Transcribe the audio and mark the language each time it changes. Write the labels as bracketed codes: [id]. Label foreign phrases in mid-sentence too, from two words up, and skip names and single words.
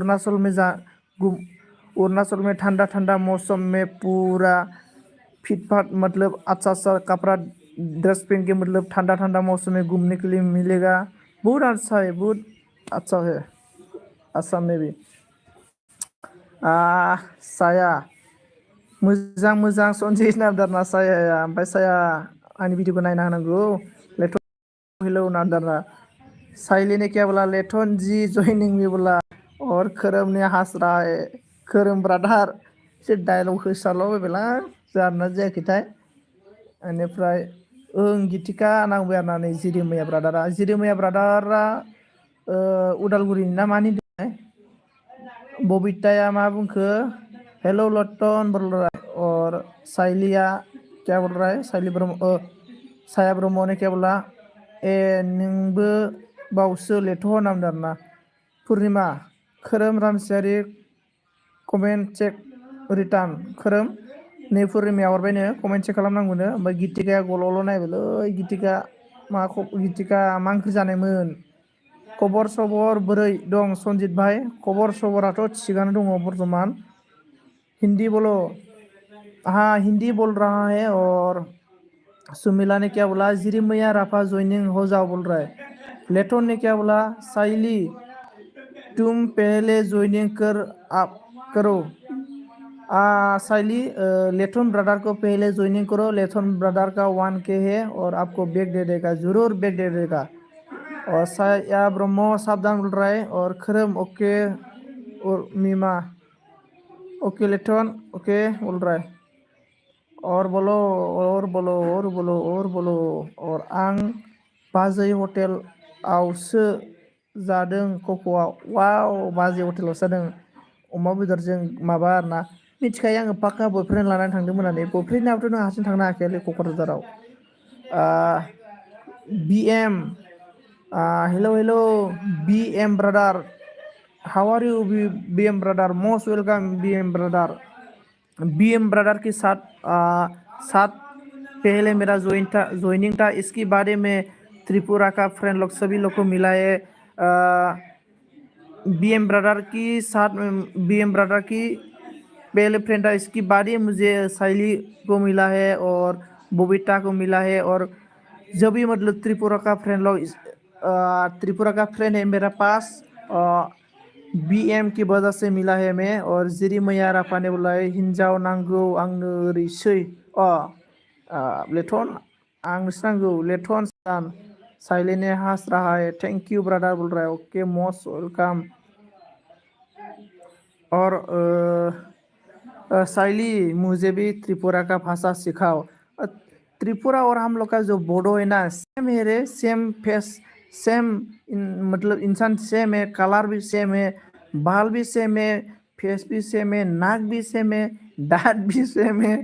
[hi] अरुणाचल में ठंडा ठंडा मौसम में पूरा फिटफाट मतलब अच्छा कपड़ा ड्रेस पहन के मतलब ठंडा ठंडा मौसम में घूमने के लिए मिलेगा बहुत अच्छा है बहुत अच्छा है आसाम में भी [brx] साया मोजां मोजां सनजित नामदारना सायाया ओमफ्राय साया आंनि भिडिअखौ नायना होनांगौ लेथन हेलौ नामदारना [hi] साइली ने क्या बोला लेथन जी जॉइनिंग में बोला [brx] और [hi] खोरोम ने हंस रहा है [brx] खोरोम ब्रादार एसे डायलग होसारलाबायबायलां जादोंना जायाखैथाय बेनिफ्राय ओं गीतिका नांबाय आरोना नै जिरि मैया ब्रादारा उदालगुरिनि ना मानि बबीताया मा बुंखो हेलो लटन [hi] बोल रहा है और साइलिया क्या बोल रहा है साया ब्रह्म ने क्या बोला [brx] ए नोंबो बावसो लेथ' नामदों आरोना पुर्निमा खोरोम रामसियारि कमेन्ट चेक रिटार्न खोरोम नै पुर्निमाया हरबायनो [en] comment check [brx] खालामनांगौनो ओमफ्राय गीतिकाया गल'ल' नायबायलै गीतिका मा ओंख्रि जानायमोन खबर सबर बोरै दं सनजित भाई खबर सबराथ' थिगानो दङ बर्थमान [hi] हिंदी बोलो हाँ हिंदी बोल रहा है और सुमिला ने क्या बोला जिरि मैया राफा ज्वाइनिंग हो जाओ बोल रहा है लेटन ने क्या बोला साइली तुम पहले ज्वाइनिंग कर आप करो। साइली लेथन ब्रदर को पहले ज्वाइनिंग करो। लेथन ब्रदर का 1K है और आपको बैग दे देगा, जरूर बैग दे देगा। और साया ब्रह्म साबधान बोल रहा है। और खरम ओके और मीमा ओके लेथन ओके बोल रहा है। और बोलो और बोलो और बोलो और बोलो। [brx] और आं बाजै हटेल आवसो जादों कक'आव। वाव बाजै हटेलावसो जादों अमा बेदरजों माबा आरोना। मिथिखायो आङो पाक्का बयफ्रेन्ड लानानै थांदोंमोन होननानै। बयफ्रेन्डआबोथ' नों हारसिं थांनो हाखायालै क'क्राझाराव। [en] BM hello hello BM brother, how are you BM brother, most welcome BM brother. [hi] BM ब्रदर के साथ पहले मेरा ज्वाइनिंग था। इसके बारे में त्रिपुरा का फ्रेंड लोग सभी लोग को मिला है। BM ब्रदर की पहले फ्रेंड था। इसके बाद ही मुझे साइली को मिला है और बबीता को मिला है। और जब भी मतलब त्रिपुरा का फ्रेंड लोग त्रिपुरा का फ्रेंड है मेरा पास। BM की वजह से मिला है मैं। और जिरी मैया राफाने बोला [brx] हिंजाव नांगौ आंनो ओरैसै लेथन आंनोसो नांगौ [hi] लेथन सान साइलेने हास रहा है। [en] thank you brother [hi] बोल रहा है। [en] okay most welcome. [hi] और साइली मुझे भी त्रिपुरा का भाषा सिखाओ। त्रिपुरा और हम लोग का जो बोडो है ना, सेम है रे, सेम फेस सेम मतलब इंसान सेम है, कलर भी सेम है, बाल भी सेम है, फेस भी सेम है, नाक भी सेम है, दांत भी सेम है।